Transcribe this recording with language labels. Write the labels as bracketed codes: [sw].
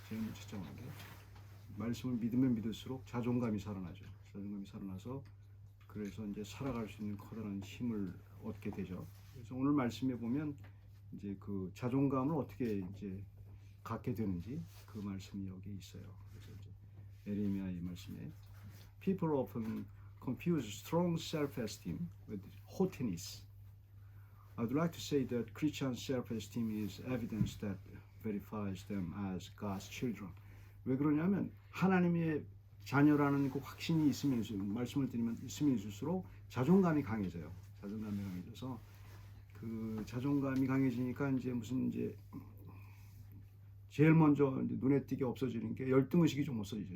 [ko] 제일 먼저 찾아오는 게 말씀을 믿으면 믿을수록 자존감이 살아나죠. 자존감이 살아나서 그래서 이제 살아갈 수 있는 커다란 힘을 얻게 되죠. 그래서 오늘 말씀에 보면 이제 그 자존감을 어떻게 이제 갖게 되는지 그 말씀이 여기 있어요. 그래서 이제 에레미야의 말씀에 [en] People often confuse strong self-esteem with haughtiness. I would like to say that Christian self-esteem is evidence that verifies them as God's children. [ko] 왜 그러냐면 하나님의 자녀라는 그 확신이 있으면 말씀을 드리면 있으면 있을수록 자존감이 강해져요. 자존감이 강해져서 그 자존감이 강해지니까 이제 무슨 이제 제일 먼저 이제 눈에 띄게 없어지는 게 열등의식이 좀 없어지죠.